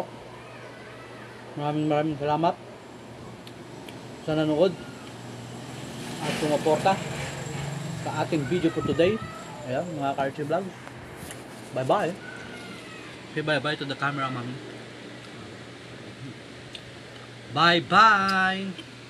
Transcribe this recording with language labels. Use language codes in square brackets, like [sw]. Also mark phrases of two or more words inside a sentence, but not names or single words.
[tl] Maraming salamat sa nanood at sumuporta sa ating video [en] for today. [tl] Ayan, mga Karchi Vlog. [en] Bye-bye. Okay, bye-bye to the camera, mami. Bye-bye!